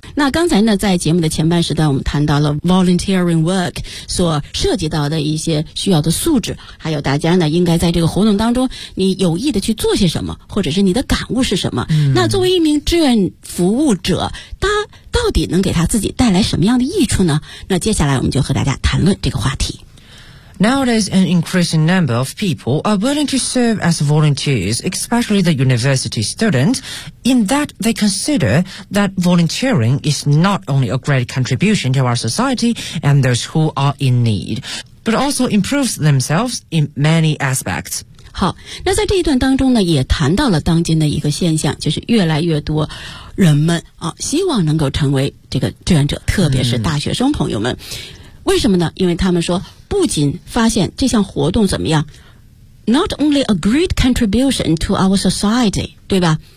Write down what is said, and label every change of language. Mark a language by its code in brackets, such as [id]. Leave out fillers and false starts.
[zh] 那刚才呢，在节目的前半时段，我们谈到了 [en] volunteering work [zh] 所涉及到的一些需要的素质，还有大家呢应该在这个活动当中，你有意的去做些什么，或者是你的感悟是什么。那作为一名志愿服务者，他到底能给他自己带来什么样的益处呢？那接下来我们就和大家谈论这个话题。 [en] Nowadays, an increasing number of people are willing to serve as volunteers, especially the university students, in that they consider that volunteering is not only a great contribution to our society and those who are in need, but also improves themselves in many aspects. [zh] 好，那在这一段当中呢，也谈到了当今的一个现象，就是越来越多人们啊，希望能够成为这个志愿者，特别是大学生朋友们。为什么呢？因为他们说，不仅发现这项活动怎么样 ， [en] not only a great contribution to our society， [zh] 对吧？